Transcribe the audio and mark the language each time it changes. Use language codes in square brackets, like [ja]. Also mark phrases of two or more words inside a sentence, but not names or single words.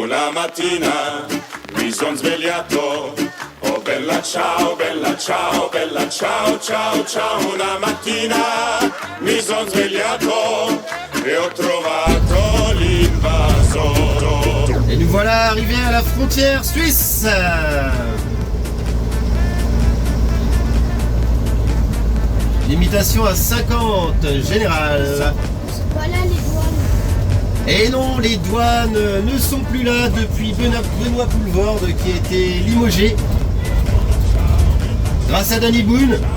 [it] una mattina mi son svegliato. Oh bella ciao, bella ciao, bella ciao, ciao, ciao. Una mattina mi son svegliato e ho trovato l'invasore. [fr] Et nous voilà arrivés à la frontière suisse. Limitation à 50 générale. Voilà les douanes. Et non, les douanes ne sont plus là depuis Benoît Poulvorde qui a été limogé grâce à Danny Boone.